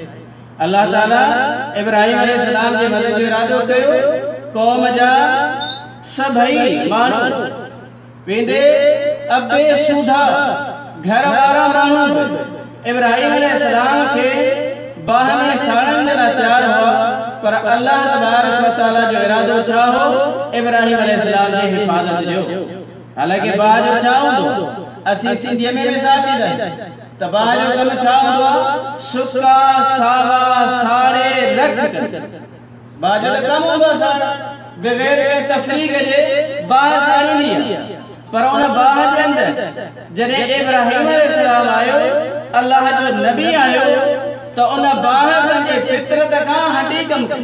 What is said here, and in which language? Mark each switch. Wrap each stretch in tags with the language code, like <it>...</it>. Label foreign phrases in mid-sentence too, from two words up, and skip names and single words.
<sd>अल्लाह ताला इब्राहिम अलैहिस्सलाम जे मदद जो इरादो कयो, क़ौम जा सभई माण्हू वेंदे अबे सूधा घर वारा माण्हू इब्राहिम अलैहिस्सलाम खे बाह में साड़न जे लाइ तैयार हुआ, पर अल्लाह</sd> <ar>تبارك وتعالى</ar> <sd>जो इरादो छा हो? इब्राहिम अलैहिस्सलाम जी हिफ़ाज़त जो। हालांकि बाह जो छा हूंदो, असीं सिंधीअ में मिसाल ॾींदा त बाह जो कमु छा हूंदो आहे? सुका सावा साड़े रख। बाह जो कमु हूंदो आहे बग़ैर के तफ़रीक़ जे बाह साड़ींदी आहे, पर उन बाह जे अंदर जॾहिं इब्राहिम अलैहिस्सलाम आयो, अल्लाह जो नबी आयो, त उन बाह पंहिंजे फितरत खां हटी कम कई।</sd>